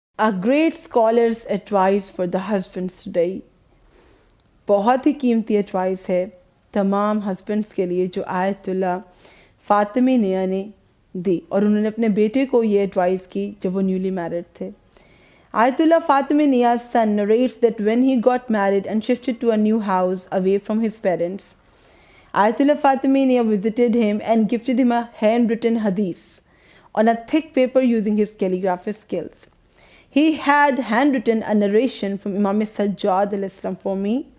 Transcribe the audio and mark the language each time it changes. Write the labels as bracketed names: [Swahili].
[English] A great scholar's advice for the husbands today. [Urdu] بہت ہی قیمتی advice ہے تمام ہسبینڈس کے لیے جو آیت اللہ فاطمی نیا نے دی، اور انہوں نے اپنے بیٹے کو یہ ایڈوائس کی جب وہ نیولی میرڈ تھے. [English] Ayatollah Fatimi Nia's son narrates that when he got married and shifted to a new house away from his parents, Ayatollah Fatimi Nia visited him and gifted him a handwritten hadith on a thick paper using his calligraphy skills. He had handwritten a narration from Imam Sajjad al-Islam for me.